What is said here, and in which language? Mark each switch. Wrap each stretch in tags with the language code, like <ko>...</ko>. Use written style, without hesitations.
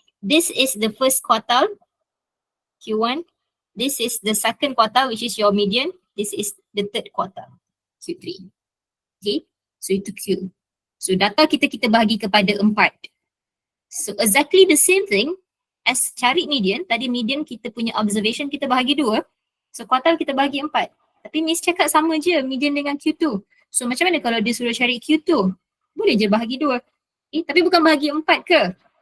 <en>This is the first quartile, Q1. This is the second quartile, which is your median. This is the third quartile, Q3. Okay, so itu Q.</en> <ms>So data kita bahagi kepada 4.</ms> <en>So exactly the same thing as</en> <ms>cari median. Tadi median kita punya observation kita bahagi 2.</ms> <en>So quartile</en> <ms>kita bahagi 4. Tapi Miss cakap sama je median dengan Q2. So macam mana kalau dia suruh cari Q2? Boleh je bahagi 2. Tapi bukan bahagi 4 ke?</ms>